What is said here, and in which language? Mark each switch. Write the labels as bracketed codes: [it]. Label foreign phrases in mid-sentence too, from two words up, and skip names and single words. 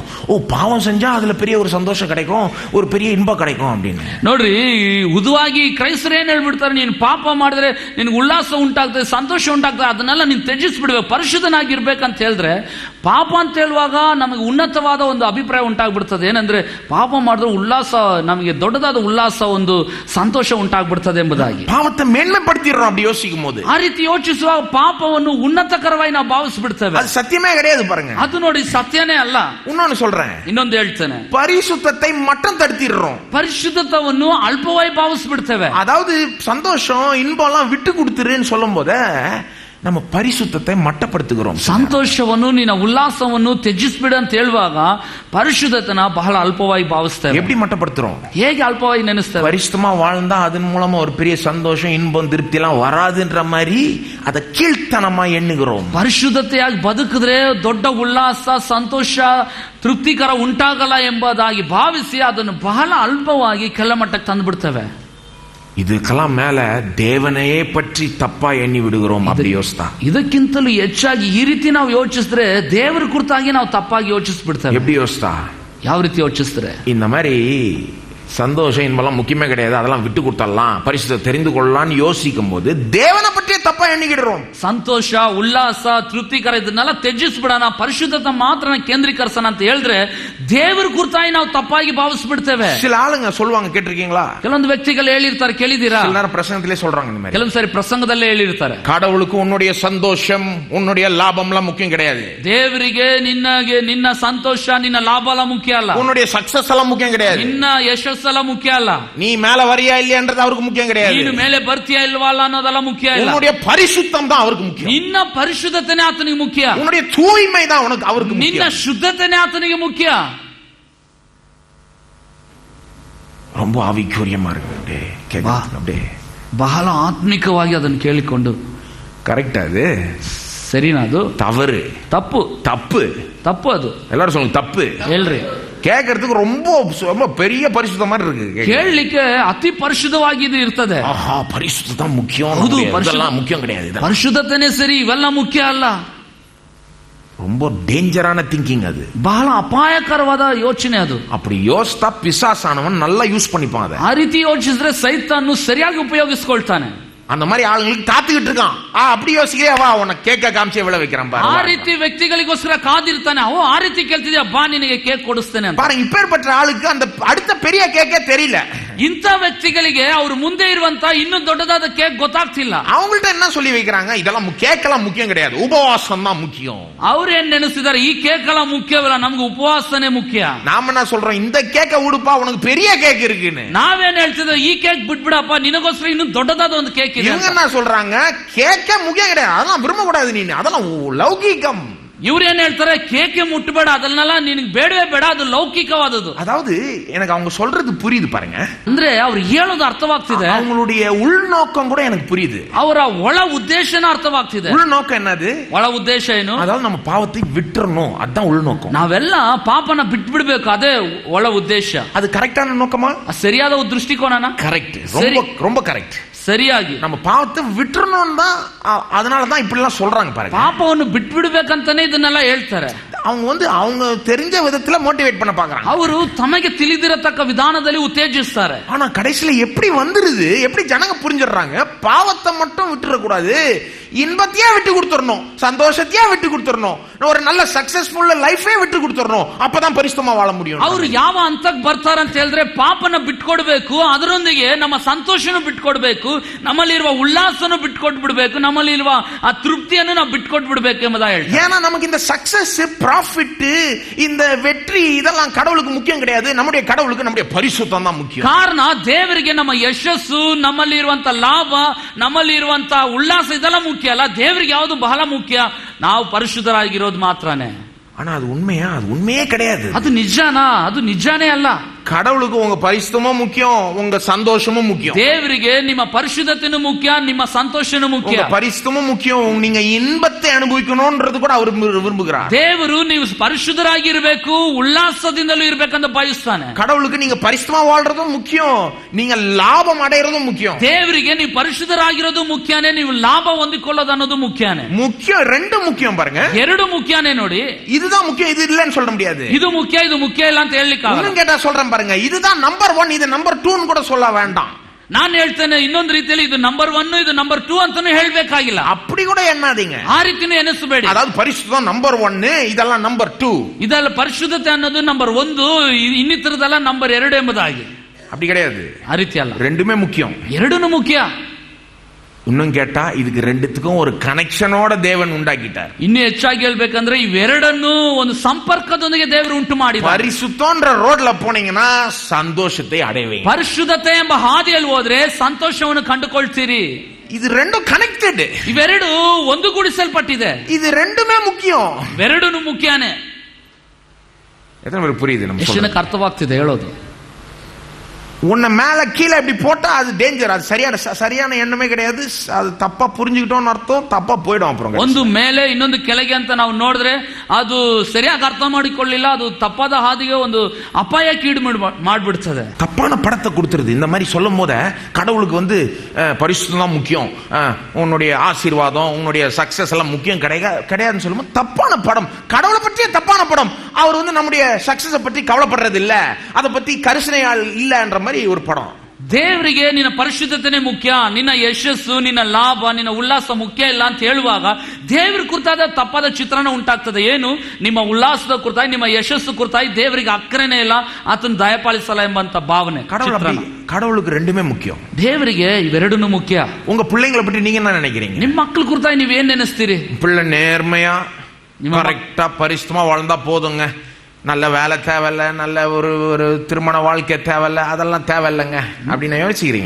[ta] ஓ, பாவம் செஞ்சா அதுல பெரிய ஒரு சந்தோஷம் கிடைக்கும், ஒரு பெரிய இன்பம் கிடைக்கும் அப்படின்னு. [kn] ನೋಡ್ರಿ, ಉದುವಾಗಿ ಕ್ರೈಸ್ತರು ಏನ್ ಹೇಳ್ಬಿಡ್ತಾರೆ, ನೀನು ಪಾಪ ಮಾಡಿದ್ರೆ ನಿನ್ಗೆ ಉಲ್ಲಾಸ ಉಂಟಾಗ್ತದೆ, ಸಂತೋಷ ಉಂಟಾಗ್ತದೆ, ಅದನ್ನೆಲ್ಲ ನೀನು ತ್ಯಜಿಸ್ಬಿಡ್ಬೇಕು, ಪರಿಶುದ್ಧನಾಗಿರ್ಬೇಕಂತ ಹೇಳಿದ್ರೆ, ಪಾಪ ಅಂತ ಹೇಳುವಾಗ ನಮಗೆ ಉನ್ನತವಾದ ಒಂದು ಅಭಿಪ್ರಾಯ ಉಂಟಾಗ್ಬಿಡ್ತದೆ. ಏನಂದ್ರೆ ಪಾಪ ಮಾಡಿದ್ರೆ ಉಲ್ಲಾಸ, ನಮಗೆ ದೊಡ್ಡದಾದ ಉಲ್ಲಾಸ, ಒಂದು ಸಂತೋಷ ಉಂಟಾಗ್ಬಿಡ್ತದೆ ಎಂಬುದಾಗಿ [ta] பாவத்தை மேன்மைப்படுத்திடுறோம் அப்படி யோசிக்கும் போது. [kn] ಆ ರೀತಿ ಯೋಚಿಸುವಾಗ ಪಾಪವನ್ನು ಉನ್ನತಕರವಾಗಿ ನಾವು ಭಾವಿಸ್ಬಿಡ್ತೇವೆ. [ta] அது சத்தியமே கிடையாது பாருங்க. [kn] ಅದು ನೋಡಿ ಸತ್ಯನೇ ಅಲ್ಲ. [ta] இன்னொன்னு சொல்றேன், [kn] ಇನ್ನೊಂದು ಹೇಳ್ತೇನೆ, [ta] பரிசுத்தத்தை மட்டும் தடுத்திடுறோம், [kn] ಪರಿಶುದ್ಧತವನ್ನು ಅಲ್ಪವಾಗಿ ಭಾವಿಸ್ಬಿಡ್ತೇವೆ. [ta] அதாவது சந்தோஷம் இன்பம் எல்லாம் விட்டு கொடுத்துருன்னு சொல்லும் போது நம்ம பரிசுத்தத்தை மட்டப்படுத்துகிறோம். [kn] ಸಂತೋಷವನ್ನು, ನಿನ್ನ ಉಲ್ಲಾಸವನ್ನು ತ್ಯಜಿಸ್ಬಿಡು ಅಂತ ಹೇಳುವಾಗ ಪರಿಶುದ್ಧತೆನ ಬಹಳ ಅಲ್ಪವಾಗಿ ಭಾವಿಸ್ತೇವೆ. [ta] எப்படி மட்டப்படுத்துறோம்? [kn] ಹೇಗೆ ಅಲ್ಪವಾಗಿ ನೆನೆಸ್ತೇವೆ? [ta] பரிசுத்தமா வாழ்ந்தா அதன் மூலமா ஒரு பெரிய சந்தோஷம், இன்பம், திருப்தி எல்லாம் வராதுன்ற மாதிரி அதை கீழ்த்தனமா எண்ணுகிறோம். [kn] ಪರಿಶುದ್ಧತೆಯಾಗಿ ಬದುಕಿದ್ರೆ ದೊಡ್ಡ ಉಲ್ಲಾಸ, ಸಂತೋಷ, ತೃಪ್ತಿಕರ ಉಂಟಾಗಲ್ಲ ಎಂಬುದಾಗಿ ಭಾವಿಸಿ ಅದನ್ನು ಬಹಳ ಅಲ್ಪವಾಗಿ ಕೆಳಮಟ್ಟಕ್ಕೆ ತಂದುಬಿಡ್ತೇವೆ. [ta] இதுக்கெல்லாம் மேல தேவனையே பற்றி தப்பா எண்ணி விடுகிறோம். அப்படி யோசித்தா [kn] ಇದಕ್ಕಿಂತಲೂ ಹೆಚ್ಚಾಗಿ ಈ ರೀತಿ ನಾವು ಯೋಚಿಸಿದ್ರೆ ದೇವರ ಕುರಿತಾಗಿ ನಾವು ತಪ್ಪಾಗಿ ಯೋಚಿಸ್ಬಿಡ್ತೇವೆ. [ta] எப்படி யோசித்தா? [kn] ಯಾವ ರೀತಿ ಯೋಚಿಸಿದ್ರೆ, [ta] இந்த மாதிரி சந்தோஷம் இன்பெல்லாம் முக்கியமே கிடையாது, அதெல்லாம் விட்டு கொடுத்தலாம், பரிசுத்தத்தை தெரிந்து கொள்ளலாம்னு யோசிக்கும் போது தேவனை பற்றியே தப்பா எண்ணிக்கிடுறோம். [kn] ಸಂತೋಷ, ಉಲ್ಲಾಸ, ತೃಪ್ತಿಕರ ಇದನ್ನೆಲ್ಲ ತ್ಯಜಿಸ್ಬಿಡೋಣ, ಪರಿಶುದ್ಧತೆ ಮಾತ್ರ ಕೇಂದ್ರೀಕರಿಸೋಣ ಅಂತ ಹೇಳಿದ್ರೆ ದೇವರ ಕುರಿತಾಗಿ ನಾವು ತಪ್ಪಾಗಿ ಭಾವಿಸ್ಬಿಡ್ತೇವೆ. [ta] சில ஆளுங்க சொல்லுவாங்க, கேட்டிருக்கீங்களா? [kn] ಕೆಲವೊಂದು ವ್ಯಕ್ತಿಗಳು ಹೇಳಿರ್ತಾರೆ, ಕೇಳಿದೀರಾ? [ta] சில நேரம் பிரசங்கத்திலே சொல்றாங்க இந்த மாதிரி. [kn] ಕೆಲವೊಂದು ಸಾರಿ ಪ್ರಸಂಗದಲ್ಲೇ ಹೇಳಿರ್ತಾರೆ, [ta] கடவுளுக்கு உன்னுடைய சந்தோஷம், உன்னுடைய லாபம் எல்லாம் முக்கியம் கிடையாது, [kn] ದೇವರಿಗೆ ನಿನ್ನ ಸಂತೋಷ, ನಿನ್ನ ಲಾಭ ಎಲ್ಲ ಮುಖ್ಯ ಅಲ್ಲ, [ta] உன்னுடைய சக்சஸ் எல்லாம் முக்கியம் கிடையாது, [kn] ನಿನ್ನ ಯಶಸ್ಸೆಲ್ಲ ಮುಖ್ಯ ಅಲ್ಲ, [ta] நீ மேல வரியா இல்லையான்றது அவருக்கு முக்கியம் கிடையாது, [kn] ನೀನು ಮೇಲೆ ಬರ್ತೀಯಾ ಇಲ್ವಾ ಅನ್ನೋದೆಲ್ಲ ಮುಖ್ಯ ಇಲ್ಲ, [ta] உன்னுடைய பரிசுத்தம் தான் அவருக்கு முக்கியம், [kn] ನಿನ್ನ ಪರಿಶುದ್ಧತೆನೇ ಆತನಿಗೆ ಮುಖ್ಯ, [ta] உன்னுடைய தூய்மை தான் அவருக்கு முக்கியம், [kn] ನಿನ್ನ ಶುದ್ಧತೆನೇ ಆತನಿಗೆ ಮುಖ್ಯ. [ta] ரொம்ப ஆவிக்குரியமா இருக்கு, அப்படியே [kn] ಬಹಳ ಆತ್ಮಿಕವಾಗಿ ಅದನ್ನು ಕೇಳಿಕೊಂಡು, [ta] கரெக்ட் அது [kn] ಸರಿನಾ? ಅದು [ta] தவறு, [kn] ತಪ್ಪು [ta] தப்பு, [kn] ತಪ್ಪು, ಅದು [ta] எல்லாரும் சொல்லுங்க தப்பு. [kn] ಹೇಳ್ರಿ [ta] கேட்கறதுக்கு ரொம்ப ரொம்ப பெரிய பரிசுத்த மாதிரி இருக்கு. [kn] ಕೇಳಲಿಕ್ಕೆ ಅತಿ ಪರಿಶುದ್ಧವಾಗಿದೆ ಇರ್ತದೆ. [ta] ஆஹா, பரிசுத்த தான் முக்கியம். [kn] ಹೌದು, [ta] இதெல்லாம் முக்கியம் கிடையாது. [kn] ಪರಿಶುದ್ಧತೆನೇ ಸರಿ, ಇವೆಲ್ಲ ಮುಖ್ಯ ಅಲ್ಲ. [ta] ரொம்ப [en] dangerous thinking [ta] அது. [kn] ಬಹಳ ಅಪಾಯಕರವಾದ ಯೋಚನೆ ಅದು. [ta] அப்படி யோசித்தா பிசாசானவன் நல்லா யூஸ் பண்ணிப்பான் அதை. [kn] ಆ ರೀತಿ ಯೋಚಿಸಿದ್ರೆ ಸೈತಾನು ಸರಿಯಾಗಿ ಉಪಯೋಗಿಸ್ಕೊಳ್ತಾನೆ. [ta] அந்த மாதிரி ஆளுங்களுக்கு காத்துக்கிட்டு இருக்கான். அப்படி யோசிக்கிறே, வா உன்னை கேக்க காமிச்சு எவ்வளவு வைக்கிறான் பாரு. [kn] ಆ ರೀತಿ ವ್ಯಕ್ತಿಗಳಿಗೋಸ್ಕರ ಕಾದಿರ್ತಾನೆ. ಓ ಆ ರೀತಿ ಕೇಳ್ತಿದ್ಯಾ, ಬಾ ನಿನಗೆ ಕೇಕ್ ಕೊಡಿಸ್ತೇನೆ ಅಂತ. [ta] பாருங்க, இப்பேற்பட்ட ஆளுக்கு அந்த அடுத்த பெரிய கேக்கே தெரியல. [kn] ಇಂಥ ವ್ಯಕ್ತಿಗಳಿಗೆ ಅವ್ರ ಮುಂದೆ ಇರುವಂತ ಇನ್ನೂ ದೊಡ್ಡದಾದ ಕೇಕ್ ಗೊತ್ತಾಗ್ತಿಲ್ಲ. [ta] அவங்கள்ட்ட என்ன சொல்லி வைக்கிறாங்க, இதெல்லாம் கேக்கெல்லாம் முக்கியம் கிடையாது, உபவாசம் தான் முக்கியம். [kn] ಅವ್ರು ಏನ್ ನೆನೆಸಿದಾರೆ, ಈ ಕೇಕ್ ಎಲ್ಲ ಮುಖ್ಯವಲ್ಲ, ನಮ್ಗೆ ಉಪವಾಸನೆ ಮುಖ್ಯ. [ta] நாம என்ன சொல்றோம், இந்த கேக்க உடுப்பா, உனக்கு பெரிய கேக் இருக்குன்னு. [kn] ನಾವೇನ್ ಹೇಳ್ತಿದ್ವಿ, ಈ ಕೇಕ್ ಬಿಟ್ಬಿಡಪ್ಪ, ನಿನಗೋಸ್ಕರ ಇನ್ನೂ ದೊಡ್ಡದಾದ ಒಂದು ಕೇಕ್ ಇದೆ. [ta] இவங்க என்ன சொல்றாங்க, கேக்கே முக்கியம் கிடையாது, அதெல்லாம் விரும்ப கூடாது, நீ அதெல்லாம் லௌகிகம். [kn] ಇವ್ರು ಏನ್ ಹೇಳ್ತಾರೆ, ಕೇಕೆ ಮುಟ್ಟಬೇಡ, ಅದನ್ನೆಲ್ಲ ನಿನಗೆ ಬೇಡವೇ ಬೇಡ, ಅದು ಲೌಕಿಕವಾದದ್ದು. [ta] அதாவது எனக்கு அவங்க சொல்றது புரியுது பாருங்க. [kn] ಅಂದ್ರೆ ಅವ್ರು ಹೇಳೋದು ಅರ್ಥವಾಗ್ತಿದೆ, [ta] அவங்களுடைய உள்நோக்கம் கூட எனக்கு புரியுது. [kn] ಅವರ ಒಳ ಉದ್ದೇಶನ ಅರ್ಥವಾಗ್ತಿದೆ. [ta] உள்நோக்கம் என்னது? [kn] ಒಳ ಉದ್ದೇಶ ಏನು? [ta] அதாவது நம்ம பாவத்தை விட்டுறணும், அதான் உள்நோக்கம். [kn] ನಾವೆಲ್ಲ ಪಾಪನ ಬಿಟ್ಬಿಡ್ಬೇಕು, ಅದೇ ಒಳ ಉದ್ದೇಶ. [ta] அது கரெக்டான நோக்கமா? [kn] ಸರಿಯಾದ ದೃಷ್ಟಿಕೋನನ? [ta] கரெக்ட், ரொம்ப ரொம்ப கரெக்ட். [kn] ಸರಿಯಾಗಿ [ta] நம்ம பாவத்தை விட்டுறணும் தான், அதனால தான் இப்படி எல்லாம் சொல்றாங்க பாருங்க. [kn] ಪಾಪವನ್ನು ಬಿಟ್ಬಿಡ್ಬೇಕಂತಾನೆ ಇದನ್ನೆಲ್ಲ ಹೇಳ್ತಾರೆ. [ta] அவங்க தெரிஞ்ச விதத்துல மோட்டிவேட் பண்ண பாக்குறாங்க. [kn] ಅವರು ತಮಗೆ ತಿಳಿದಿರತಕ್ಕ ವಿಧಾನದಲ್ಲಿ ಉತ್ತೇಜಿಸ್ತಾರೆ. [ta] ஆனா கடைசியில எப்படி வந்துருது, எப்படி ஜனங்க புரிஞ்சிடுறாங்க, பாவத்தை மட்டும் விட்டுற கூடாது, இன்பத்தையே விட்டு கொடுத்துடணும், சந்தோஷத்தையே விட்டு கொடுத்துடணும், ஒரு நல்ல [en] successful life [ta] விட்டு கொடுத்துடணும், அப்பதான் பரிசுத்தமா வாழ முடியும். [kn] ಅವರು ಯಾವ ಹಂತಕ್ಕೆ ಬರ್ತಾರೆ ಅಂತ ಹೇಳಿದ್ರೆ, ಪಾಪನ ಬಿಟ್ಕೊಡ್ಬೇಕು, ಅದರೊಂದಿಗೆ ನಮ್ಮ ಸಂತೋಷನೂ ಬಿಟ್ಕೊಡ್ಬೇಕು, ನಮ್ಮಲ್ಲಿರುವ ಉಲ್ಲಾಸನೂ ಬಿಟ್ಕೊಟ್ಬಿಡ್ಬೇಕು, ನಮ್ಮಲ್ಲಿರುವ ಆ ತೃಪ್ತಿಯನ್ನು ನಾವು ಬಿಟ್ಕೊಟ್ಬಿಡ್ಬೇಕು ಎಂಬುದಾಗಿ ಹೇಳ್ತಾರೆ. [ta] ஏன்னா நமக்கு இந்த [en] success, profit, [ta] இந்த வெற்றி இதெல்லாம் கடவுளுக்கு முக்கியம் கிடையாது, நம்முடைய கடவுளுக்கு நம்முடைய பரிசுத்தம் தான் முக்கியம். [kn] ಕಾರಣ ದೇವರಿಗೆ ನಮ್ಮ ಯಶಸ್ಸು, ನಮ್ಮಲ್ಲಿ ಇರುವಂತ ಲಾಭ, ನಮ್ಮಲ್ಲಿ ಇರುವಂತ ಉಲ್ಲಾಸ ಇದೆಲ್ಲ ಮುಖ್ಯ ಅಲ್ಲ. ದೇವರಿಗೆ ಯಾವುದು ಬಹಳ ಮುಖ್ಯ, ನಾವು ಪರಿಶುದ್ಧರಾಗಿರೋದು ಮಾತ್ರನೇ. [ta] ஆனா அது உண்மையா? அது உண்மையே கிடையாது. [kn] ಅದು ನಿಜಾನಾ? ಅದು ನಿಜಾನೇ ಅಲ್ಲ. [ta] கடவுளுக்கு உங்க பரிசுத்தமும் முக்கியம், உங்க சந்தோஷமும் முக்கியம். [kn] ದೇವರಿಗೆ ನಿಮ್ಮ ಪರಿಶುದ್ಧತೆನೂ ಮುಖ್ಯ, ನಿಮ್ಮ ಸಂತೋಷನೂ ಮುಖ್ಯ. [ta] உங்க பரிசுத்தமும் முக்கியம், நீங்க இன்பத்தை அனுபவிக்கணும்ன்றது கூட அவர் விரும்புகிறார். [kn] ದೇವರು ನೀವು ಪರಿಶುದ್ಧರಾಗಿರಬೇಕು, ಉಲ್ಲಾಸದಿಂದಲೂ ಇರಬೇಕಂತ ಬಯಸ್ತಾನೆ. [ta] கடவுளுக்கு நீங்க பரிசுத்தமா வாழ்றதும் முக்கியம், நீங்க லாபம் அடையறதும் முக்கியம். [kn] ದೇವರಿಗೆ ನೀವು ಪರಿಶುದ್ಧರಾಗಿರೋದು ಮುಖ್ಯನೇ, ನೀವು ಲಾಭ ಹೊಂದಿಕೊಳ್ಳೋದು ಅನ್ನೋದು ಮುಖ್ಯನೇ. [ta] முக்கியம், ரெண்டும் முக்கியம் பாருங்க. [kn] ಎರಡು ಮುಖ್ಯನೇ ನೋಡಿ. [ta] இதுதான் முக்கியம், இது இல்லன்னு சொல்ல முடியாது. [kn] ಇದು ಮುಖ್ಯ, ಇದು ಮುಖ್ಯ ಇಲ್ಲ ಅಂತ ಹೇಳಲಿಕ್ಕೆ ಆಗಲ್ಲ. [ta] இன்னும் கேட்டா சொல்றேன் பாருங்க, இதுதான் நம்பர் 1, இது நம்பர் 2 கூட சொல்ல வேண்டாம். [kn] ನಾನು ಹೇಳ್ತೇನೆ ಇನ್ನೊಂದು ರೀತಿಯಲ್ಲಿ, ಇದು ನಂಬರ್ 1 ಇದು ನಂಬರ್ 2 ಅಂತಾನೂ ಹೇಳಬೇಕಾಗಿಲ್ಲ. [ta] அப்படி கூட எண்ணாதீங்க, [kn] ಆ ರೀತಿನೂ ಎನಿಸಬೇಡಿ. [ta] அதாவது பரிசுத்தம் நம்பர் 1, இதெல்லாம் நம்பர் 2. [kn] ಇದೆಲ್ಲ ಪರಿಶುದ್ಧತೆ ಅನ್ನೋದು ನಂಬರ್ 1, ಇನ್ನಿತರದೆಲ್ಲ ನಂಬರ್ 2 ಎಂಬುದಾಗಿ. [ta] அப்படி கிடையாது, [kn] ಆ ರೀತಿ ಅಲ್ಲ, [ta] ரெண்டுமே முக்கியம். [kn] ಎರಡೂ ಮುಖ್ಯ. [ta] இன்னும் கேட்டா இதுக்கு ரெண்டுத்துக்கும் ஒரு கனெக்ஷனோட தேவன் உண்டாக்கிட்டார். [kn] ಇನ್ನು ಹೆಚ್ಚಾಗಿ ಹೇಳ್ಬೇಕಂದ್ರೆ ಇವೆರಡನ್ನು ಒಂದು ಸಂಪರ್ಕದೊಂದಿಗೆ ದೇವರು ಉಂಟು ಮಾಡಿದ್ದಾರೆ. [ta] பரிசுத்தம்ன்ற ரோட்ல போனீங்கன்னா சந்தோஷத்தை அடைவீங்க. [kn] ಪರಿಶುದ್ಧತೆ ಎಂಬ ಹಾದಿಯಲ್ಲಿ ಹೋದ್ರೆ ಸಂತೋಷವನ್ನು ಕಂಡುಕೊಳ್ತೀರಿ. [ta] இது ரெண்டும் கனெக்டட், [kn] ಇವೆರಡು ಒಂದುಗೂಡಿಸಲ್ಪಟ್ಟಿದೆ. [ta] இது ரெண்டுமே முக்கியம், [kn] ಇವೆರಡೂ ಮುಖ್ಯನೇ. [ta] எத்தனை பேருக்கு புரியுது நம்ம [kn] ಎಷ್ಟು [ta] சொல்றது? [kn] ಜನಕ್ಕೆ ಅರ್ಥವಾಗ್ತಿದೆ ಹೇಳೋದು? [ta] உன்னை மேல கீழே இப்படி போட்டா அது டேஞ்சர், அது சரியான எண்ணமே கிடையாது, அது தப்பா புரிஞ்சுக்கிட்டோம்னு அர்த்தம், தப்பா போயிடும். அப்புறம் [kn] ಒಂದು ಮೇಲೆ ಇನ್ನೊಂದು ಕೆಳಗೆ ಅಂತ ನಾವು ನೋಡಿದ್ರೆ ಅದು ಸರಿಯಾಗಿ ಅರ್ಥ ಮಾಡಿಕೊಳ್ಳಿಲ್ಲ, ಅದು ತಪ್ಪಾದ ಹಾದಿಗೆ ಒಂದು ಅಪಾಯಕ್ಕೀಡು ಮಾಡ್ಬಿಡ್ತದೆ. [ta] தப்பான படத்தை கொடுத்துருது. இந்த மாதிரி சொல்லும் போத கடவுளுக்கு பரிசுத்தம் தான் முக்கியம், உன்னுடைய ஆசீர்வாதம், உன்னுடைய சக்சஸ் எல்லாம் முக்கியம் கிடையாதுன்னு சொல்லும்போது தப்பான படம், கடவுளை பற்றிய தப்பான படம். அவர் நம்முடைய சக்சஸ் பற்றி கவலைப்படுறது இல்ல, அதை பத்தி கரிசனையால் இல்லன்ற மாதிரி ஒரு படம். [kn] ದೇವರಿಗೆ ನಿನ್ನ ಪರಿಶುದ್ಧತೆನೇ ಮುಖ್ಯ, ನಿನ್ನ ಯಶಸ್ಸು, ನಿನ್ನ ಲಾಭ, ನಿನ್ನ ಉಲ್ಲಾಸ ಮುಖ್ಯ ಇಲ್ಲ ಅಂತ ಹೇಳುವಾಗ ದೇವರ ಕುರಿತಾದ ತಪ್ಪಾದ ಚಿತ್ರಣ ಉಂಟಾಗ್ತದೆ. ಏನು? ನಿಮ್ಮ ಉಲ್ಲಾಸದ ಕುರಿತಾಗಿ, ನಿಮ್ಮ ಯಶಸ್ಸು ಕುರಿತಾಗಿ ದೇವರಿಗೆ ಅಕ್ಕರೇನೇ ಇಲ್ಲ, ಆತನ ದಯಪಾಲಿಸಲ್ಲ ಎಂಬಂತ ಭಾವನೆ. [ta] கடவுளுக்கு ரெண்டுமே முக்கியம். [kn] ದೇವರಿಗೆ ಇವೆರಡೂ ಮುಖ್ಯ. [ta] உங்க பிள்ளைங்களை பற்றி நீங்க என்ன நினைக்கிறீங்க? [kn] ನಿಮ್ಮ ಮಕ್ಕಳ ಕುರಿತಾಗಿ ನೀವೇನ್ ನೆನೆಸ್ತೀರಿ? [ta] பிள்ளை நேர்மையா கரெக்டா பரிசுத்தமா வாழ்ந்தா போதுங்க, நல்ல வேலை தேவையில்ல, நல்ல ஒரு திருமண வாழ்க்கை தேவையில்ல, அதெல்லாம் தேவையில்லைங்க அப்படின்னு யோசிக்கிறீங்க?